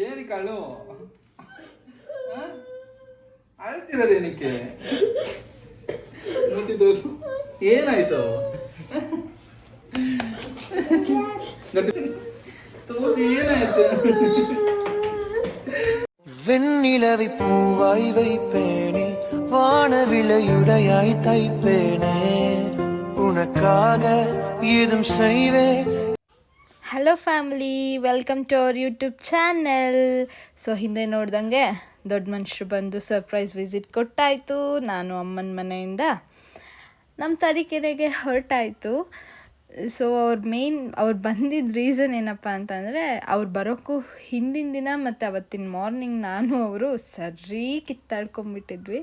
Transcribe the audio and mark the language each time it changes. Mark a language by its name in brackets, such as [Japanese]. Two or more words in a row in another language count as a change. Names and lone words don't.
[Kannada] ಕಳು ಅಳ್ತಿರೋದೇನಕ್ಕೆ ಮೂತಿ ತೋರ್ಸು ಏನಾಯ್ತು ತೋರ್ಸಿ ಏನಾಯ್ತು [Tamil] வெண்ணிலவை பூவாய் வைப்பேனே வானவிலையுடையாய் தைப்பேனே உனக்காக ஏதும் செய்வேன். [English] Hello family, welcome to our YouTube channel. [Kannada] ಸೊ ಹಿಂದೆ ನೋಡ್ದಂಗೆ ದೊಡ್ಡ ಮನುಷ್ಯರು ಬಂದು [English] surprise visit [Kannada] ಕೊಟ್ಟಾಯಿತು. ನಾನು ಅಮ್ಮನ ಮನೆಯಿಂದ ನಮ್ಮ ತರೀಕೆರೆಗೆ ಹೊರಟಾಯಿತು. ಸೊ ಅವ್ರು ಬಂದಿದ್ದ ರೀಸನ್ ಏನಪ್ಪ ಅಂತಂದರೆ, ಅವ್ರು ಬರೋಕ್ಕೂ ಹಿಂದಿನ ದಿನ ಮತ್ತು ಅವತ್ತಿನ ಮಾರ್ನಿಂಗ್ ನಾನು ಅವರು ಸರಿ ಕಿತ್ತಾಡ್ಕೊಂಬಿಟ್ಟಿದ್ವಿ.